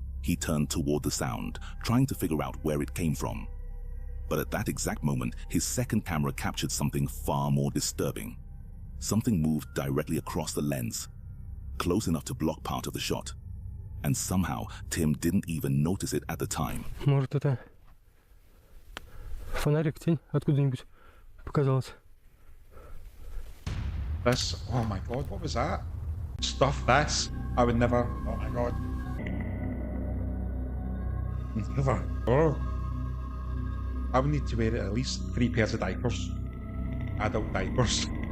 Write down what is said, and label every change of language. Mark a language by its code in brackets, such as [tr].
[en] He turned toward the sound, trying to figure out where it came from. But at that exact moment, his second camera captured something far more disturbing. Something moved directly across the lens, close enough to block part of the shot. And somehow, Tim didn't even notice it at the time. [ru] Может, это фонарик, тень откуда-нибудь показалась. [en] This, oh my god, what was that? Stuff this, I would never, oh my god. Never, oh. I would need to wear at least 3 pairs of diapers. Adult diapers.